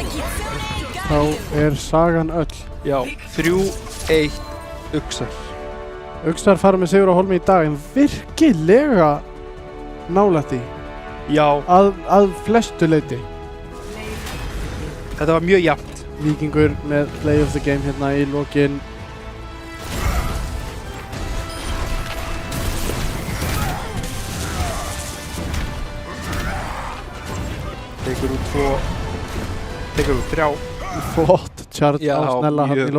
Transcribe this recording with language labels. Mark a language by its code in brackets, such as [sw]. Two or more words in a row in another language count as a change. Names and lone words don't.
[is] þá er sagan öll. 3-1 uxar. Uxar fara með sigur á Hólmi í dag en virkilega nálægt í. Að flestu leyti. Þetta var mjög jafnt. Víkingur með [en] play of the game [is] hérna í lokin. Tekur út 2, tekur út 3. Flott charge á Snella hann í lokin.